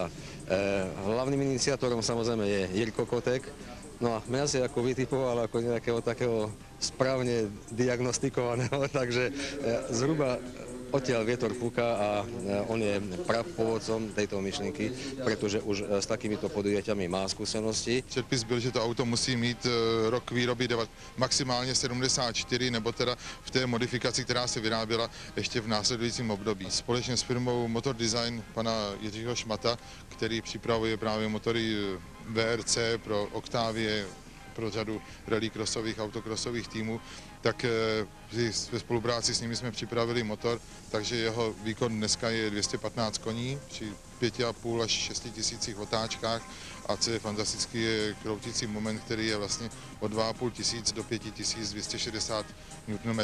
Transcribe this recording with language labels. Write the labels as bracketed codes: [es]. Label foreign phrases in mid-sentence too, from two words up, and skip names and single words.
[sk] Hlavným iniciátorom samozrejme je Jirko Kotek. No a mňa si ako vytipoval ako nejakého takého správne diagnostikovaného, takže zhruba odtiaľ vietor fúka a on je prapôvodcom tejto myšlienky, pretože už s takýmito podujatiami má skúsenosti. [cs] Předpis byl, že to auto musí mít rok výroby maximálně 74, nebo teda v té modifikaci, která se vyráběla ještě v následujícím období. Společně s firmou Motor Design pana Jiřího Šmata, který připravuje právě motory VRC pro Octavie, pro řadu rallycrossových, autocrossových týmů, tak ve spolupráci s nimi jsme připravili motor, takže jeho výkon dneska je 215 koní při 5,5 až 6 tisících otáčkách a co je fantastický, je kroutící moment, který je vlastně od 2,5 tisíc do 5260 Nm.